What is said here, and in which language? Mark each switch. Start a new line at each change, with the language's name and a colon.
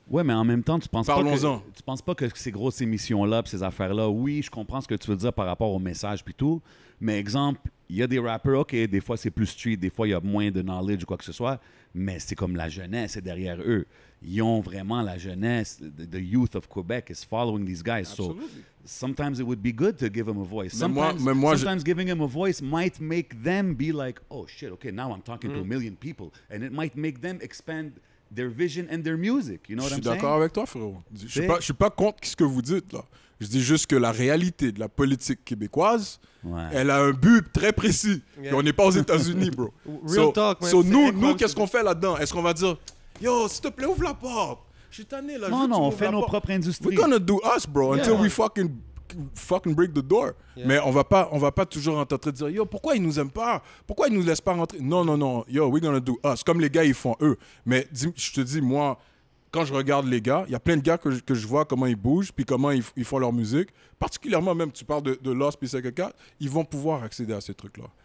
French: Ouais, mais en même temps, tu penses pas que ces grosses émissions-là, ces affaires-là, oui, je comprends ce que tu veux dire par rapport au message puis tout, mais exemple, il y a des rappers, OK, des fois c'est plus street, des fois il y a moins de knowledge ou quoi que ce soit, mais c'est comme la jeunesse est derrière eux. Ils ont vraiment la jeunesse.
English: The youth of Quebec is following these guys. Absolutely. So sometimes it would be good to give them a voice. Sometimes giving them a voice might make them be like, oh shit, okay, now I'm talking to a million people. And it might make them expand their vision and their music. You know what I'm saying?
French: Je suis d'accord avec toi, frérot. Je suis pas contre ce que vous dites, là. Je dis juste que la réalité de la politique québécoise, elle a un but très précis. Yeah. Et on n'est pas aux États-Unis, bro.
English: Real talk, man.
French: Nous, qu'est-ce qu'on fait là-dedans? Est-ce qu'on va dire, yo, s'il te plaît, ouvre la porte. Je suis tanné, là. Non, on fait nos propres industries.
English: We're gonna do us, bro, until we fucking break the door. Yeah.
French: Mais on va pas toujours en train de dire, yo, pourquoi ils nous aiment pas? Pourquoi ils nous laissent pas rentrer? Non. Yo,
English: we're gonna do us.
French: Comme les gars, ils font eux. Mais je te dis, moi, quand je regarde les gars, il y a plein de gars que je vois comment ils bougent, puis comment ils font leur musique. Particulièrement, même, tu parles de Lost, puis CK4, ils vont pouvoir accéder à ces trucs-là.